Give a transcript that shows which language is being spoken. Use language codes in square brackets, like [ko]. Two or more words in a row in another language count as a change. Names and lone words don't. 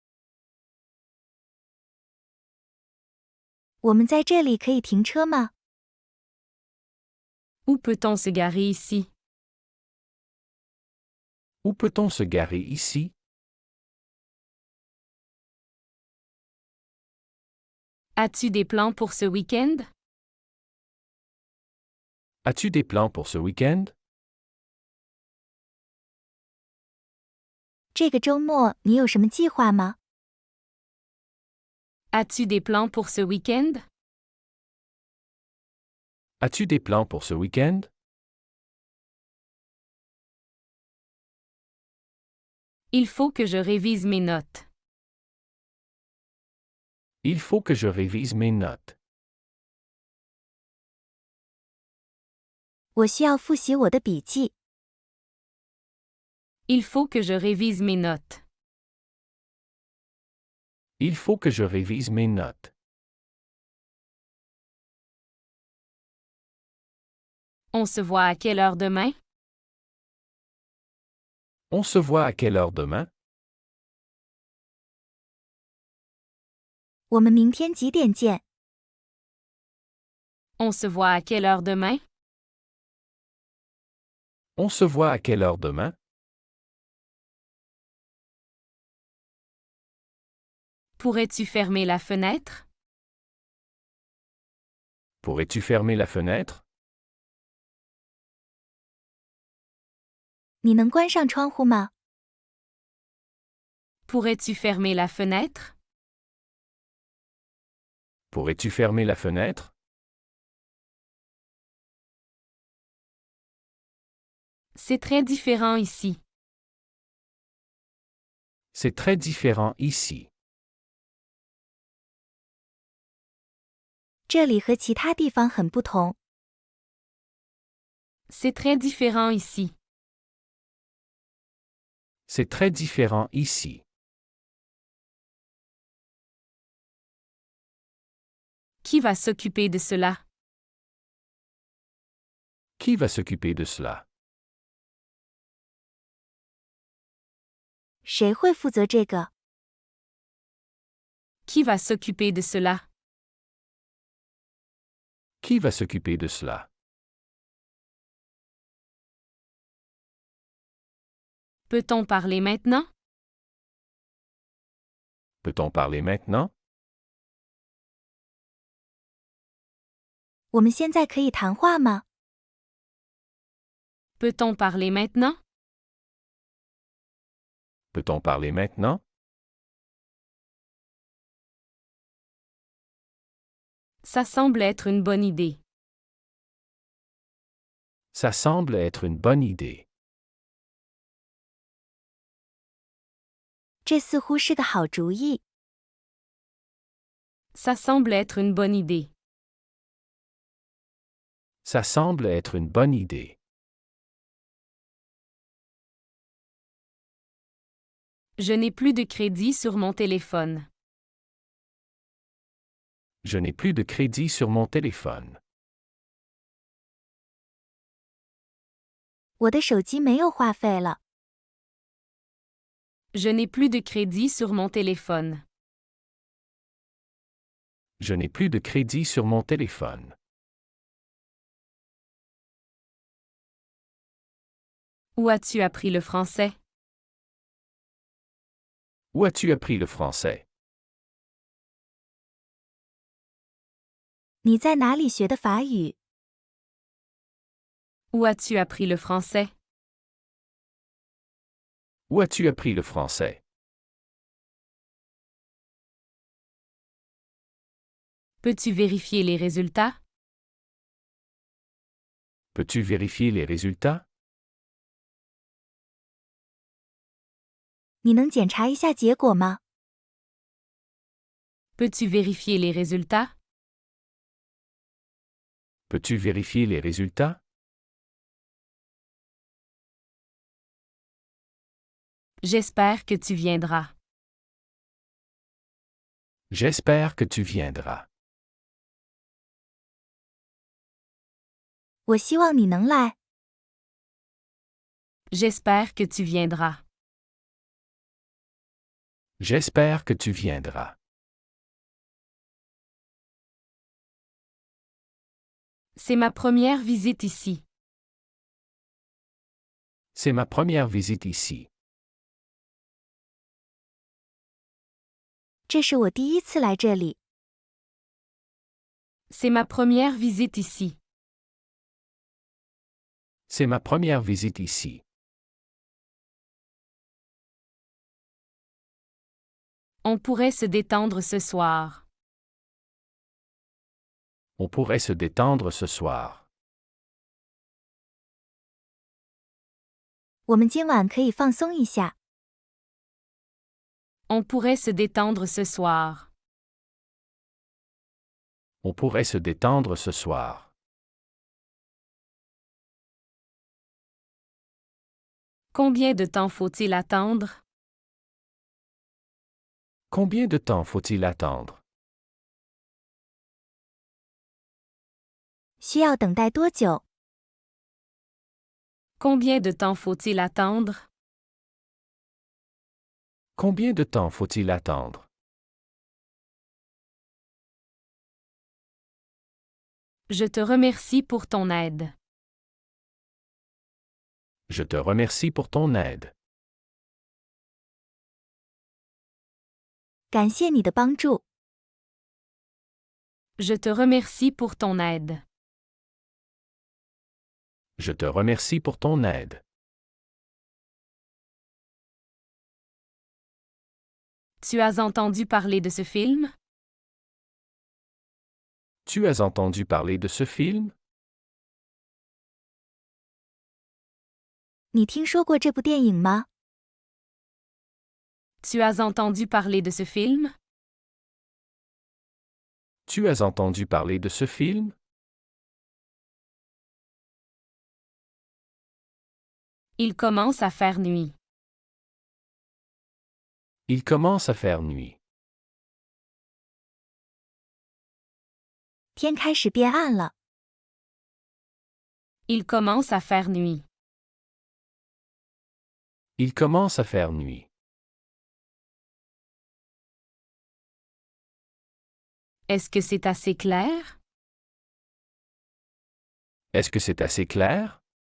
[zh] 我们在这里可以停车吗？ [fr] Où peut-on se garer ici? Où peut-on se garer ici? As-tu des plans pour ce week-end? As-tu des plans pour ce week-end? [zh] 这个周末你有什么计划吗？ [fr] As-tu des plans pour ce week-end? As-tu des plans pour ce week-end? Il faut que je révise mes notes. Il faut que je révise mes notes. [zh] 我需要复习我的笔记。 [fr] Il faut que je révise mes notes. Il faut que je révise mes notes. On se voit à quelle heure demain? On se voit à quelle heure demain? [zh] 我们明天几点见？ [fr] On se voit à quelle heure demain? On se voit à quelle heure demain? Pourrais-tu fermer la fenêtre? Pourrais-tu fermer la fenêtre? [zh] 你能关上窗户吗？ [fr] Pourrais-tu fermer la fenêtre? Pourrais-tu fermer la fenêtre? C'est très différent ici. C'est très différent ici. [zh] 这里和其他地方很不同。 [fr] C'est très différent ici. C'est très différent ici. Qui va s'occuper de cela? Qui va s'occuper de cela? [zh] 谁会负责这个？ [fr] Qui va s'occuper de cela? Qui va s'occuper de cela? Peut-on parler maintenant? Peut-on parler maintenant? [zh] 我们现在可以谈话吗？ [fr] Peut-on parler maintenant? Peut-on parler maintenant? Ça semble être une bonne idée. Ça semble être une bonne idée. [zh] 这似乎是个好主意。 [fr] Ça semble être une bonne idée. Ça semble être une bonne idée. Je n'ai plus de crédit sur mon téléphone. Je n'ai plus de crédit sur mon téléphone. [zh] 我的手机没有话费了。 [fr] Je n'ai plus de crédit sur mon téléphone. Je n'ai plus de crédit sur mon téléphone. Où as-tu appris le français? Où as-tu appris le français? [zh] 你在哪里学的法语？ [fr] Où as-tu appris le français? Où as-tu appris le français? Peux-tu vérifier les résultats? Peux-tu vérifier les résultats? [zh] 你能检查一下结果吗？ [fr] Peux-tu vérifier les résultats? Peux-tu vérifier les résultats? J'espère que tu viendras. J'espère que tu viendras. [zh] 我希望你能来。 [fr] J'espère que tu viendras. J'espère que tu viendras. C'est ma première visite ici. C'est ma première visite ici. [zh] 这是我第一次来这里。 [fr] C'est ma première visite ici. C'est ma première visite ici. On pourrait se détendre ce soir. On pourrait se détendre ce soir. [zh] 我们今晚可以放松一下。 [fr] On pourrait se détendre ce soir. On pourrait se détendre ce soir. Combien de temps faut-il attendre? Combien de temps faut-il attendre? [zh] 需要等待多久？ [fr] Combien de temps faut-il attendre? Combien de temps faut-il attendre? Je te remercie pour ton aide. Je te remercie pour ton aide. [zh] 感谢你的帮助。 [fr] Je te remercie pour ton aide. Je te remercie pour ton aide. Tu as entendu parler de ce film? Tu as entendu parler de ce film? [zh] 你听说过这部电影吗？ [fr] Tu as entendu parler de ce film? Tu as entendu parler de ce film? Il commence à faire nuit. Il commence à faire nuit. [zh] 天开始变暗了。 [fr] Il commence à faire nuit. Il commence à faire nuit. Est-ce que c'est assez clair? Est-ce que c'est assez clair?